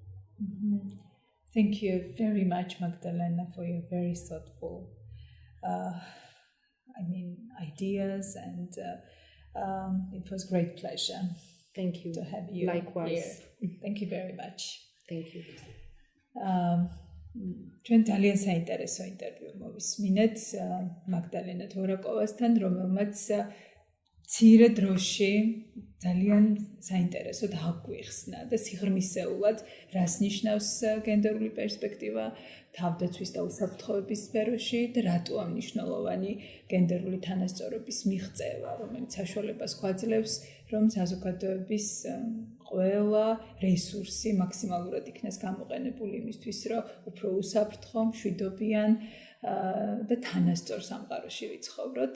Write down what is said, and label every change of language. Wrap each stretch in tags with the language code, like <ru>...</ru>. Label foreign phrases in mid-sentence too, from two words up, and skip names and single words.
<en>Thank you very much, Magdalena, for your very thoughtful ideas, and it was great pleasure. Thank you. To have you. Likewise. Here. Thank you very much. Thank you.</en> <ka>ჩვენ ძალიან საინტერესო ინტერვიუ მოვისმინეთ მაგდალენა დვორაკოვასთან, რომელმაც მცირე დროში ძალიან საინტერესოდ აგვიხსნა და სიღრმისეულად რას ნიშნავს გენდერული პერსპექტივა თავდაცვის და უსაფრთხოების სფეროში და რატოა მნიშვნელოვანი გენდერული თანასწორობის მიღწევა, რომელიც საშუალებას გვაძლევს, რომ საზოგადოების ყველა რესურსი მაქსიმალურად იქნას გამოყენებული იმისთვის, რომ უფრო უსაფრთხო, მშვიდობიან და თანასწორ სამყაროში ვიცხოვროთ.</ka>